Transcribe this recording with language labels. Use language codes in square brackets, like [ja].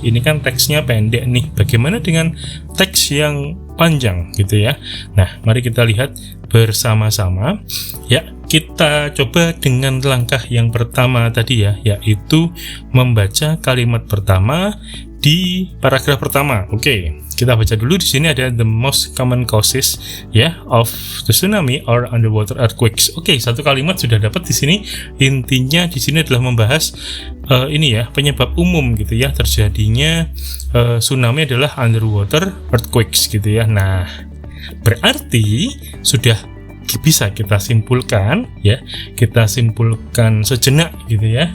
[id] Ini kan teksnya pendek nih. Bagaimana dengan teks yang panjang gitu ya. Nah, mari kita lihat bersama-sama ya. Kita coba dengan langkah yang pertama tadi ya, yaitu membaca kalimat pertama di paragraf pertama. Oke, kita baca dulu. Di sini ada [en] the most common causes ya of the tsunami or underwater earthquakes. [id] Oke, satu kalimat sudah dapat di sini. Intinya di sini adalah membahas ini ya, penyebab umum gitu ya terjadinya tsunami adalah [en] underwater earthquakes [id] gitu ya. Nah, berarti sudah bisa kita simpulkan ya, kita simpulkan sejenak gitu ya.